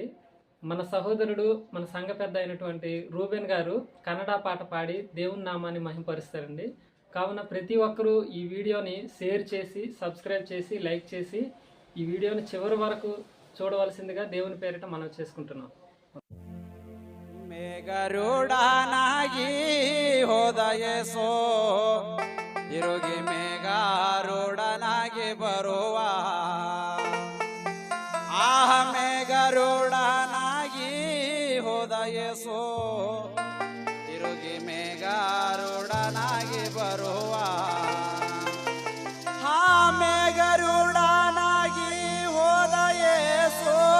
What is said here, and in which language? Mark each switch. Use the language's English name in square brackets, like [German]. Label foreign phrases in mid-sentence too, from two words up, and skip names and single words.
[Telugu] మన సహోదరుడు, మన సంఘ పెద్ద అయినటువంటి రూబెన్ గారు కన్నడ పాట పాడి దేవుని నామాన్ని మహింపరుస్తారండి. కావున ప్రతి ఒక్కరూ ఈ వీడియోని షేర్ చేసి, సబ్స్క్రైబ్ చేసి, లైక్ చేసి ఈ వీడియోని చివరి వరకు చూడవలసిందిగా దేవుని పేరిట మనం చేసుకుంటున్నాం. [Kannada] ಮೇಘರೂಢನಾಗಿ ಹೋದ ಯೇಸು ತಿರುಗಿ ಮೇಘರೂಢನಾಗಿ ಬರುವ ಮೇಘರೂಢನಾಗಿ ಹೋದ ಯೇಸು ತಿರುಗಿ ಮೇಘರೂಢನಾಗಿ ಬರುವ ಮೇಘರೂಢನಾಗಿ ಹೋದ ಯೇಸು